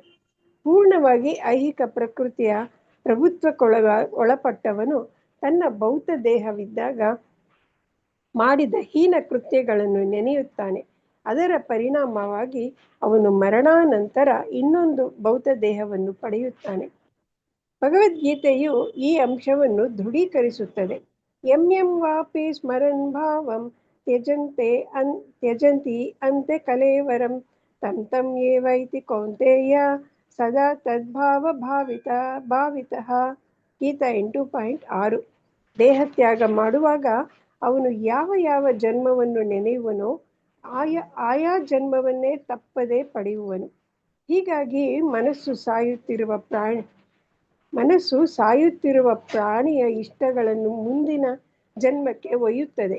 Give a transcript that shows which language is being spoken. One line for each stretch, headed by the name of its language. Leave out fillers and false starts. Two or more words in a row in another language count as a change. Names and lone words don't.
Kannada: ಪೂರ್ಣವಾಗಿ ಐಹಿಕ ಪ್ರಕೃತಿಯ ಒಳಪಟ್ಟವನು ತನ್ನ ಭೌತ ದೇಹವಿದ್ದಾಗ ಮಾಡಿದ ಹೀನ ಕೃತ್ಯಗಳನ್ನು ನೆನೆಯುತ್ತಾನೆ. ಅದರ ಪರಿಣಾಮವಾಗಿ ಅವನು ಮರಣಾನಂತರ ಇನ್ನೊಂದು ಭೌತ ದೇಹವನ್ನು ಪಡೆಯುತ್ತಾನೆ. ಭಗವದ್ಗೀತೆಯು ಈ ಅಂಶವನ್ನು ದೃಢೀಕರಿಸುತ್ತದೆ.
Sanskrit: ಯಂ ವಾಪಿ ಸ್ಮರನ್ ಭಾವಂ ತ್ಯಜಂತಿ ಅಂತೆ ಕಲೇವರಂ ತಂ ಏವೈತಿ ಕೌಂತೆಯ ಸದಾ ತದ್ಭಾವ ಭಾವಿತಃ.
Kannada: ಗೀತಾ 8.6. ದೇಹತ್ಯಾಗ ಮಾಡುವಾಗ ಅವನು ಯಾವ ಜನ್ಮವನ್ನು ನೆನೆಯುವನೋ ಆಯಾ ಜನ್ಮವನ್ನೇ ತಪ್ಪದೆ ಪಡೆಯುವನು. ಹೀಗಾಗಿ ಮನಸ್ಸು ಸಾಯುತ್ತಿರುವ ಪ್ರಾಣಿಯ ಇಷ್ಟಗಳನ್ನು ಮುಂದಿನ ಜನ್ಮಕ್ಕೆ ಒಯ್ಯುತ್ತದೆ.